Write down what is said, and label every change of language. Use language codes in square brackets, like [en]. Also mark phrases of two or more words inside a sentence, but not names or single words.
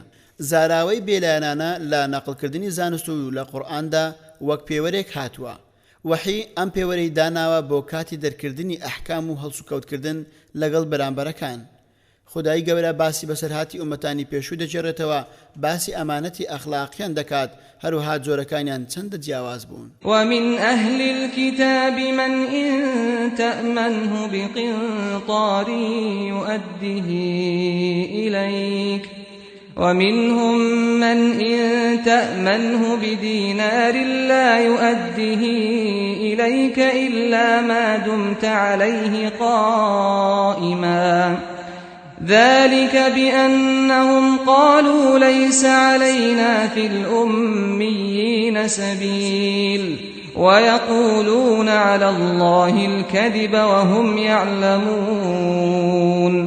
[ckb] زاراوەی بێلایەنانە لە نەقلکردنی زانست و لە قورئاندا وەک پێوەرێک هاتووە. وحی ئەم پێوەرەی داناوە بۆ کاتی دەرکردنی ئەحکام و هەڵسوکەوتکردن لەگەڵ بەرامبەرەکان. خدای گەورە باسی بەسەرهاتی ئومەتانی پێشوو دەجێڕێتەوە، باسی ئەمانەتی ئەخلاقیان دەکات، هەروەها جۆرەکانیان چەندە جیاواز بوون. [ar] ومن أهل الكتاب من إن تأمنه بقنطار يؤده إليك ومنهم من إن تأمنه بدينار لا يؤده إليك إلا ما دمت عليه قائما ذلك بأنهم قالوا ليس علينا في الأميين سبيل ويقولون على الله الكذب وهم يعلمون.